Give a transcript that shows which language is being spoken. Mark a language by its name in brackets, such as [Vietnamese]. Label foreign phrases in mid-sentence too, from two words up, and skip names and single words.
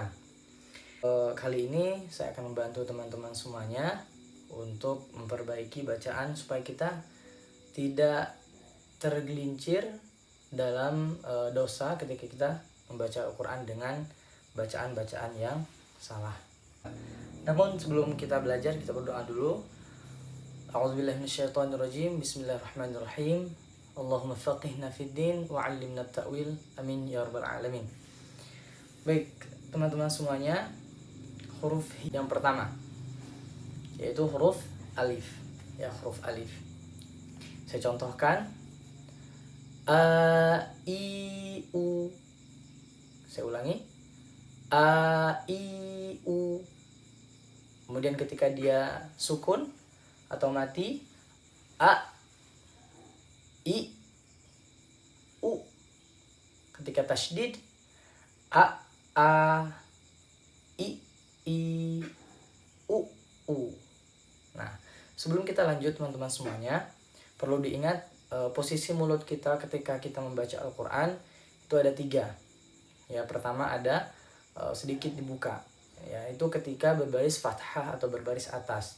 [Indonesian] Kali ini saya akan membantu teman-teman semuanya untuk memperbaiki bacaan supaya kita tidak tergelincir dalam dosa ketika kita membaca Al-Quran dengan bacaan-bacaan yang salah. Namun sebelum kita belajar, kita berdoa dulu. [Arabic] أعوذ بالله من الشيطان الرجيم. بسم الله الرحمن الرحيم. اللهم فقهنا في الدين وعلمنا التأويل. آمين يا رب العالمين. [Indonesian] Baik, teman-teman semuanya, huruf yang pertama yaitu huruf alif. Ya, huruf alif. Saya contohkan a, i, u. Saya ulangi. A, i, u. Kemudian ketika dia sukun atau mati, a, i, u. Ketika tasydid, a, i, u, u. Nah, sebelum kita lanjut teman-teman semuanya, perlu diingat posisi mulut kita ketika kita membaca Al-Quran itu ada 3. Ya, pertama ada sedikit dibuka. Ya, itu ketika berbaris fathah atau berbaris atas.